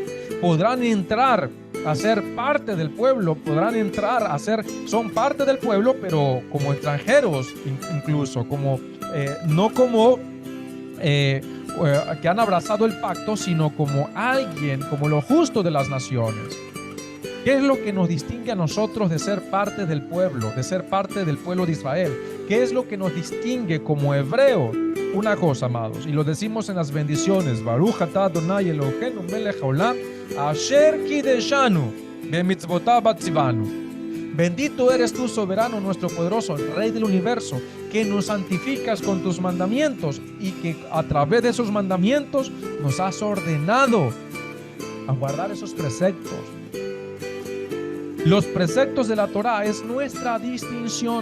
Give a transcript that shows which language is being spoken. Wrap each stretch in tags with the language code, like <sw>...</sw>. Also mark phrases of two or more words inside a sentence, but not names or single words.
<es>Podrán entrar a ser parte del pueblo, son parte del pueblo, pero como extranjeros incluso, no como que han abrazado el pacto, sino como alguien, como lo justo de las naciones. ¿Qué es lo que nos distingue a nosotros de ser parte del pueblo, de Israel? ¿Qué es lo que nos distingue como hebreos? Una cosa, amados, y lo decimos en las bendiciones:</es> <he>ברוך אתה אדוני אלוהינו מלך העולם אשר קדשנו במצוותיו וציוונו.</he> <es>Bendito eres tú, soberano, nuestro poderoso, Rey del universo, que nos santificas con tus mandamientos, y que a través de esos mandamientos nos has ordenado a guardar esos preceptos. Los preceptos de la Torá es nuestra distinción.</es>